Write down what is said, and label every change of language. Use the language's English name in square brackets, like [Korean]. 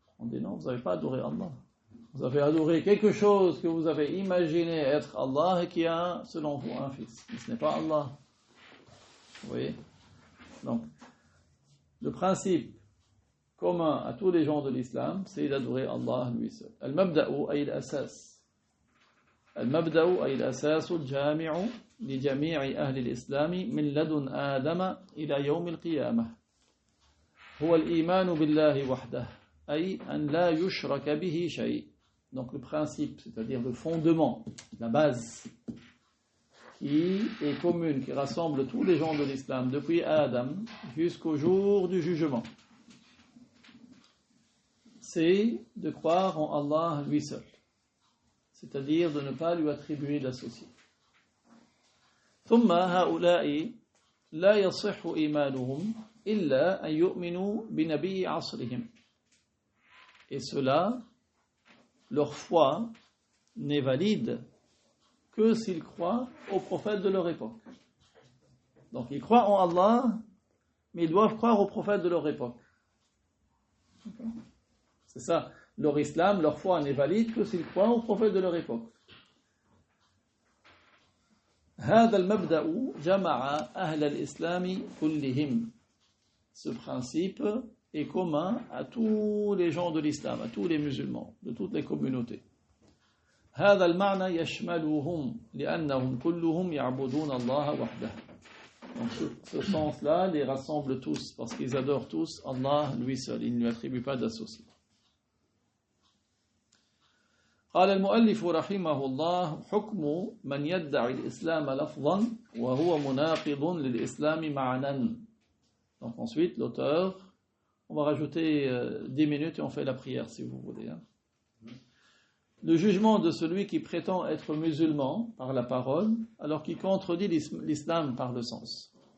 [French] On dit non, vous n'avez pas adoré Allah. Vous avez adoré quelque chose que vous avez imaginé être Allah et qui a, selon vous, un fils. Mais ce n'est pas Allah. Vous voyez? Donc, le principe commun à tous les gens de l'islam, c'est d'adorer Allah lui seul. [Arabic] Al-mabda'u ay al-asas. المبدأ أي الأساس الجامع لجميع أهل الإسلام من لدن آدم إلى يوم القيامة هو الإيمان بالله وحده أي أن لا يشرك به شيء. [French] Donc le principe, c'est-à-dire le fondement, la base qui est commune, qui rassemble tous les gens de l'islam depuis Adam jusqu'au jour du jugement, c'est de croire en Allah lui seul, c'est-à-dire de ne pas lui attribuer d'associé. [Arabic] ثم هؤلاء لا يصح إيمانهم إلا أن يؤمنوا بنبي عصرهم. [French] Et cela, leur foi n'est valide que s'ils croient au prophète de leur époque. Donc ils croient en Allah, mais ils doivent croire au prophète de leur époque. C'est ça. Leur islam, leur foi n'est valide que s'ils croient au prophète de leur époque. [Arabic] هذا المبدأ جمع أهل الإسلام كلهم. [French] Ce principe est commun à tous les gens de l'islam, à tous les musulmans, de toutes les communautés. [Arabic] هذا المعنى يشملهم لأنهم كلهم يعبدون الله وحده. [French] Donc ce sens-là les rassemble tous, parce qu'ils adorent tous Allah lui seul, ils ne lui attribuent pas d'associé. [Arabic] قال المؤلف رحمه الله حكم من يدعي الإسلام لفظا وهو مناقض للإسلام معنى. [French] Donc ensuite l'auteur, on va rajouter 10 minutes et on fait la prière si vous voulez. Le jugement de celui qui prétend être musulman par la parole alors qu'il contredit l'islam par le sens.